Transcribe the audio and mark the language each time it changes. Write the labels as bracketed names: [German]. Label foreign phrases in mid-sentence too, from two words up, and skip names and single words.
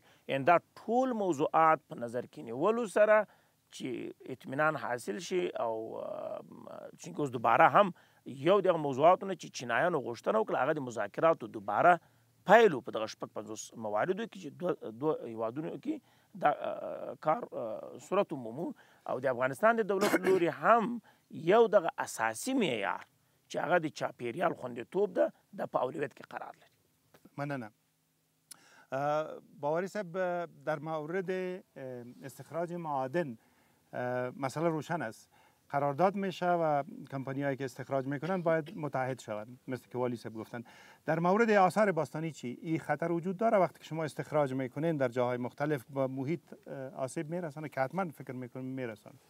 [Pashto] یعنې دا ټول موضوعات په نظر کې نیولو سره چې اطمینان حاصل شي او چونکې اوس دوباره هم یو دغه موضوعاتو نه چې چینایانو غوښتنه وکړه هغه د مذاکراتو دوباره پیلو په دغه 50 مواردو کې چې دوه هیوادونو کې دا کار صورت ومومو. او د افغانستان د دولت لوري هم یو دغه اساسي معیار چې هغه د چاپیریال خوندیتوب ده د په اولویت کې قرار لري. مننه. [Persian] باوری صاحب در مورد استخراج معادن مسئله روشن است. قرارداد میشه و کمپانیایی که استخراج میکنن باید متحد شوند مثل که والی صاحب گفتن. در مورد آثار باستانی چی؟ این خطر وجود داره وقتی که شما استخراج میکنین در جاهای مختلف با محیط آسیب میرسانه که حتما فکر میکنم میرسانه؟